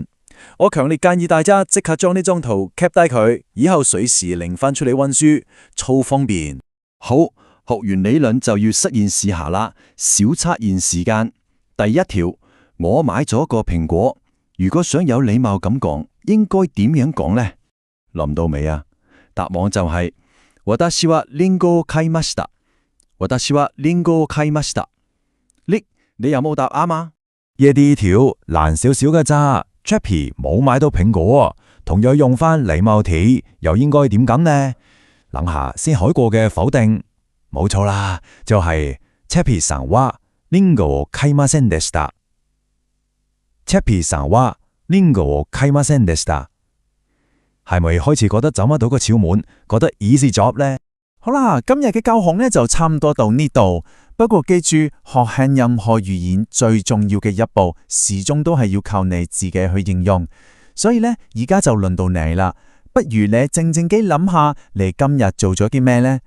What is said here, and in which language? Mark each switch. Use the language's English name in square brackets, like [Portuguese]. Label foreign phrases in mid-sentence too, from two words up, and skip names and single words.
[Cantonese] 我強烈建議大家即刻將呢張圖 cap 低佢，以後隨時拎翻出嚟溫書，超方便。好，學完理論就要實驗試下啦。小測驗時間，第一條，我買咗個蘋果。如果想有禮貌咁講，應該點樣講呢？諗到未啊？答案就係 [Japanese] 私はリンゴを買いました。私はリンゴを買いました。 [Cantonese] 你有冇答啱啊？呢啲條難少少嘅咋 ，Chappy 冇買到蘋果，同樣用翻禮貌題，又應該點講呢？諗下先海過嘅否定，冇錯啦，就係 [Japanese] Chappy さんはリンゴを買いませんでした。Chappy さんはリンゴを買いませんでした。 [Cantonese] 係咪開始覺得找唔到個竅門，覺得 [English] easy job [Cantonese] 呢？好啦，今日嘅教學呢就差唔多到呢度。不過記住，學輕任何語言最重要嘅一步，始終都係要靠你自己去應用。所以呢，而家就輪到你啦。不如你靜靜機諗下，你今日做咗啲咩呢？